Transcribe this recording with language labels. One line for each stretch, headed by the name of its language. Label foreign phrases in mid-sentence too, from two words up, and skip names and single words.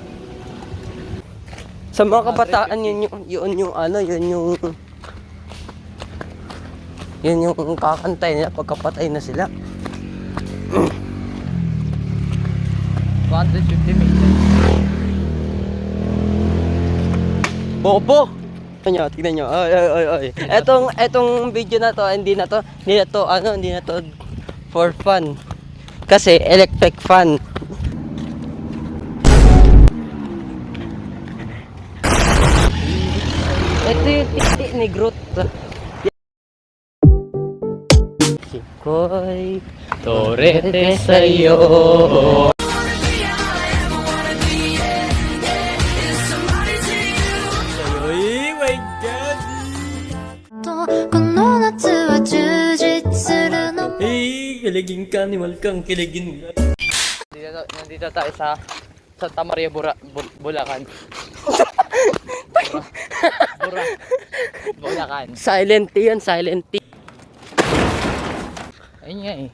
Filipino: Sa mga kabataan yun yung kakantay nila pagkapatay na sila.
English: 150 meters.
Filipino: Bobo! Tignan nyo. Ay. Etong video na to, hindi na to for fun. Kasi electric fan. Ito yung titi ni Groot. Sikoy Torete sa'yo. Ay,
English: my God!
Japanese: この夏は充実するの
Filipino: Hey, kiligin ka, niwal kang kiligin ka. Nandito tayo sa Santa Maria, Bulacan. Bulacan. Silent T yan, silent T. Ayun nga eh.